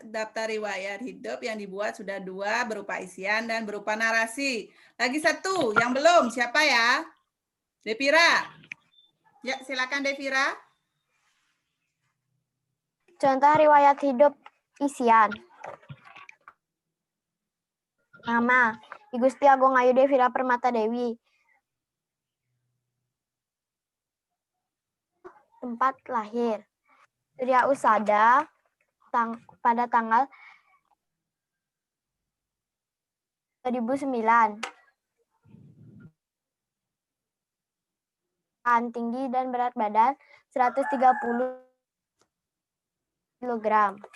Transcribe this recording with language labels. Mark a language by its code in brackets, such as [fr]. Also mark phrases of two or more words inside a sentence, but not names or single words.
[id] Daftar riwayat hidup yang dibuat sudah 2 berupa isian dan berupa narasi. Lagi 1 yang belum, siapa ya? Devira. Ya, silakan Devira. Contoh riwayat hidup isian. Nama, I Gusti Agung Ayu Devira Permata Dewi. Tempat lahir, Surya Usada, pada tanggal 2009. Tinggi dan berat badan 130 kg.